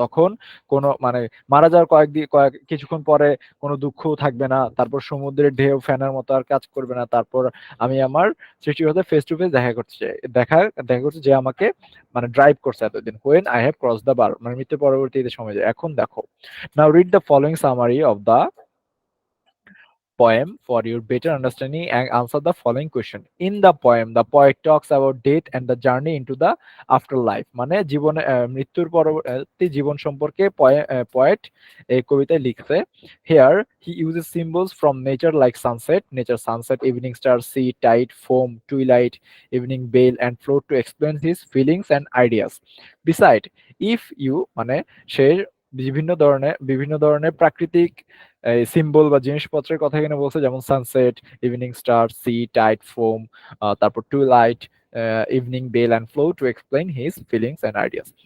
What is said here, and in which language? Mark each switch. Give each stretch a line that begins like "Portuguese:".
Bangla: তখন কোনো মানে মারা যাওয়ার কিছুক্ষণ পরে কোনো দুঃখও থাকবে না। তারপর সমুদ্রের ঢেউ ফেনার মতো আর কাজ করবে না। তারপর আমি আমার সৃষ্টিকর্তার ফেস টু ফেস দেখা করতে চাই। দেখা করছে যে আমাকে মানে ড্রাইভ করছে এতদিন।
English: when I have cross the bar,
Bangla: মানে মৃত্যুর পরবর্তীতে সময় যায়। এখন দেখো,
English: Now read the following summary of the poem for your better understanding and answer the following question. In the poem, the poet talks about death and the journey into the afterlife.
Bangla: মানে জীবনে মৃত্যুর পরবর্তী জীবন সম্পর্কে poet এই কবিতায় লিখছে।
English: Here he uses symbols from nature like sunset, nature sunset, evening star, sea, tide, foam, twilight, evening bell and float to explain his feelings and ideas. Beside, if you
Bangla: মানে সে বিভিন্ন ধরনের প্রাকৃতিক সিম্বল বা জিনিসপত্রের কথা এখানে বলছে, যেমন sunset, evening star, C, Tide, foam, তারপর twilight, evening bell
English: And flow to explain his feelings and ideas.